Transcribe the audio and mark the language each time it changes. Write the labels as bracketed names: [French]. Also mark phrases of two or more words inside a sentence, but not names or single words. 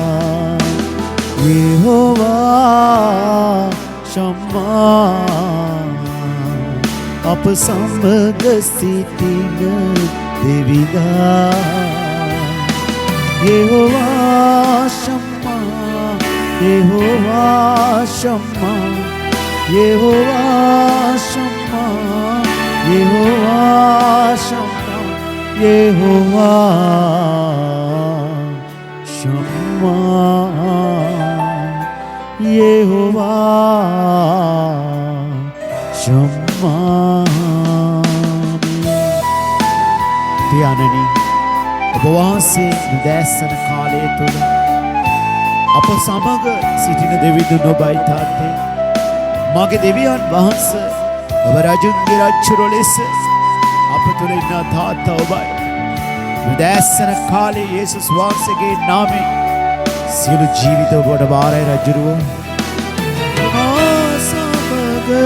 [Sinhala] යෙහෝවා Shama අප සමග සිටින දෙවියා යෙහෝවා Shama යෙහෝවා Shama Yehovah Shammah, Yehovah Shammah, Yehovah Shammah, Yehovah Shammah. පියාණනි ඔබ වහන්සේ උදෑසන කාලය තුල අප සමග සිටින දෙවිඳුන් ඔබයි තාත්තේ මාගේ දෙවියන් වහන්සේ ඔබ රජුන්ගේ රජුරෝ ලෙස අප තුළ ඉන්න තාත්තා ඔබයි උදෑසන කාලේ යේසුස් වහන්සේගේ නාමයෙන් සියලු ජීවිත ඔබට බාරයි රජුරෝ මා සමග